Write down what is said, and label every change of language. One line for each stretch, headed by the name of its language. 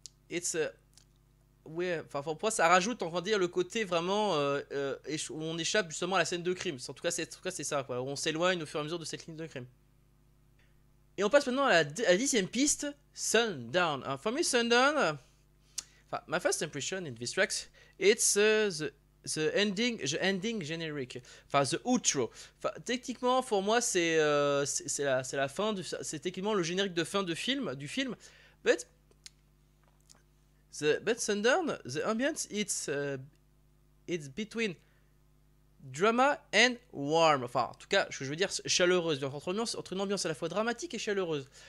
French: it's ouais, enfin pour moi ça rajoute, on va dire, le côté vraiment où on échappe justement à la scène de crime. En tout cas c'est ça quoi, où on s'éloigne au fur et à mesure de cette ligne de crime. Et on passe maintenant à la 10e piste, Sundown.
English: For me, Sundown, my first impression in this track, it's the ending generic, enfin the outro.
French: Techniquement pour moi c'est la fin c'est techniquement le générique de fin du film,
English: but Sundown, the ambience it's between drama and warm.
French: Enfin, en tout cas, ce que je veux dire, chaleureuse. Entre une ambiance à la fois dramatique et chaleureuse.